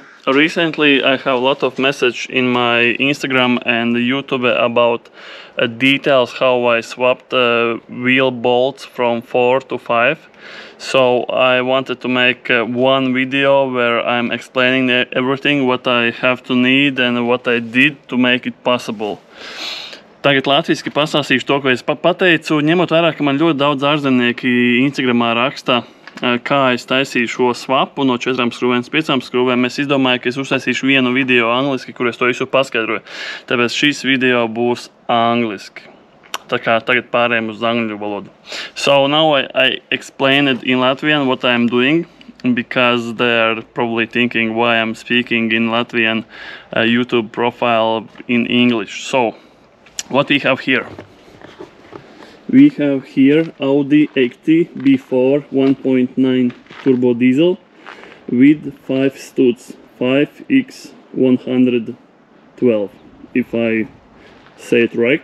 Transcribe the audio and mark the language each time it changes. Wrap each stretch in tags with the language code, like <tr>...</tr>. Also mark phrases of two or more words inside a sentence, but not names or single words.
<en>Recently I have a lot of message in my Instagram and YouTube about details how I swapped wheel bolts from 4 to 5. So I wanted to make one video where I'm explaining everything what I have to need and what I did to make it possible.</en> <lv>Tagad latviski pastāstīšu to, ko es pateicu, ņemot vērā, ka man ļoti daudz ārzemnieki Instagramā raksta, kā es taisīju šo swapu no 4 skrūvēm uz 5 skrūvēm. Es izdomāju, ka es uztaisīšu vienu video angliski, kur es to visu paskaidroju. Tāpēc šis video būs angliski. Tā kā tagad pārējām uz angļu valodu.</lv> <en>So now I explained in Latvian what I'm doing, because they're probably thinking why I'm speaking in Latvian YouTube profile in English. So what we have here? We have here AUDI A80 B4 1.9 turbo diesel with 5 studs, 5x112, if I say it right.</en>